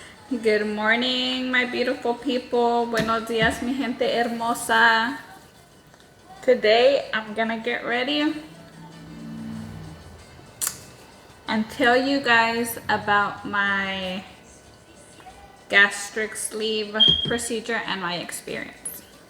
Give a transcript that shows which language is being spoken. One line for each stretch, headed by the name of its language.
English: Good morning, my beautiful people.
Spanish: Buenos días, mi gente hermosa.
English: Today, I'm gonna get ready and tell you guys about my gastric sleeve procedure and my experience.